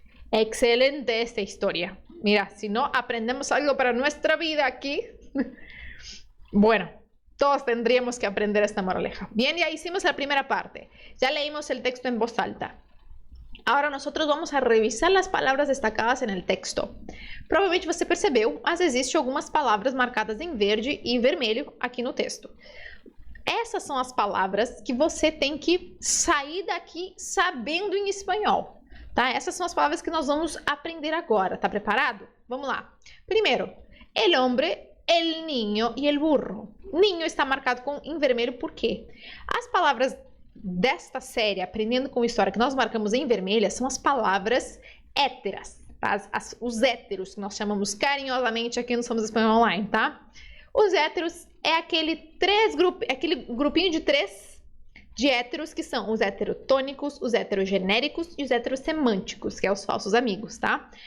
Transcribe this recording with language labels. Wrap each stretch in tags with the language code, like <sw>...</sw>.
<es>Excelente esta historia. Mira, si no aprendemos algo para nuestra vida aquí, bueno, todos tendríamos que aprender esta moraleja. Bien, ya hicimos la primera parte. Ya leímos el texto en voz alta.</es> <pt>Agora,</pt> <es>nosotros vamos a revisar</es> <pt>as palavras destacadas no texto. Provavelmente você percebeu, mas existem algumas palavras marcadas em verde e vermelho aqui no texto. Essas são as palavras que você tem que sair daqui sabendo em espanhol, tá? Essas são as palavras que nós vamos aprender agora. Tá preparado? Vamos lá. Primeiro,</pt> <es>el hombre, el niño e el burro.</es> <pt>Niño está marcado em vermelho por quê? As palavras desta série, Aprendendo com História, que nós marcamos em vermelha, são as palavras héteras, tá? Os héteros, que nós chamamos carinhosamente aqui no Somos Espanhol Online, tá? Os héteros é aquele grupinho de três de héteros, que são os heterotônicos, os heterogenéricos e os heterosemânticos, que é os falsos amigos, tá?</pt>